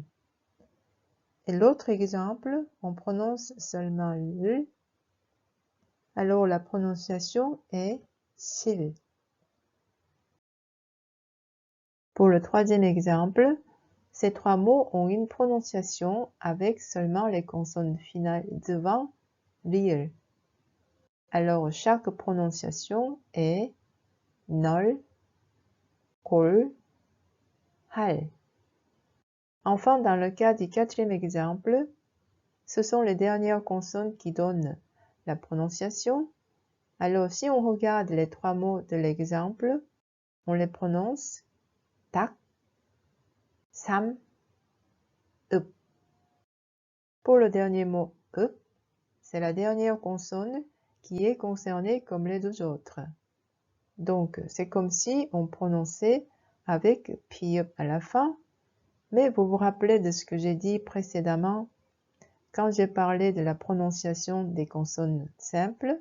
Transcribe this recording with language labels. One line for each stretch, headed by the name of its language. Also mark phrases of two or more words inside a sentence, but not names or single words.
French: Et l'autre exemple, on prononce seulement l, alors la prononciation est sil. Pour le troisième exemple, ces trois mots ont une prononciation avec seulement les consonnes finales devant 리을. Alors chaque prononciation est
Korean: 널, 골, 할.
French: Enfin, dans le cas du quatrième exemple, ce sont les dernières consonnes qui donnent la prononciation. Alors si on regarde les trois mots de l'exemple, on les prononce
Korean: 닭, 삼, 읍.
French: Pour le dernier mot 읍, c'est la dernière consonne qui est concernée comme les deux autres. Donc, c'est comme si on prononçait avec pi읍 à la fin, mais vous vous rappelez de ce que j'ai dit précédemment quand j'ai parlé de la prononciation des consonnes simples.